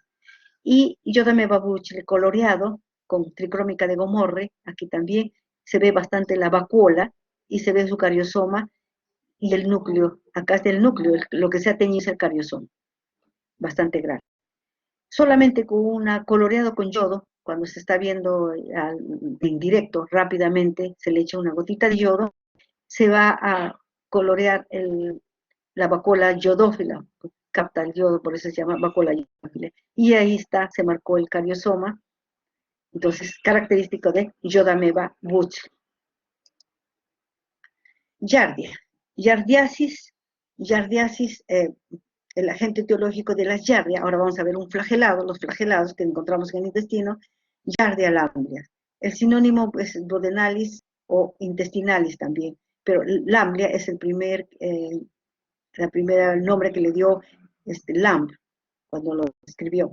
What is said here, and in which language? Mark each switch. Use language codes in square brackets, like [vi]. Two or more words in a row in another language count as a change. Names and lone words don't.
[es] Y Iodamoeba bucci coloreado con tricrómica de Gomorre, aquí también se ve bastante la vacuola y se ve su cariosoma y el núcleo, acá está el núcleo, lo que se ha teñido es el cariosoma, bastante grande. Solamente con una coloreado con yodo, cuando se está viendo en directo rápidamente, se le echa una gotita de yodo, se va a colorear la vacuola yodófila, capta el yodo, por eso se llama vacuola yodófila. Y ahí está, se marcó el cariosoma, entonces característico de Iodamoeba bucci. Giardia. Giardiasis, el agente etiológico de la giardia, ahora vamos a ver un flagelado, los flagelados que encontramos en el intestino, Giardia lamblia. El sinónimo es duodenalis o intestinalis también, pero lamblia es el primer nombre que le dio Lamb cuando lo escribió.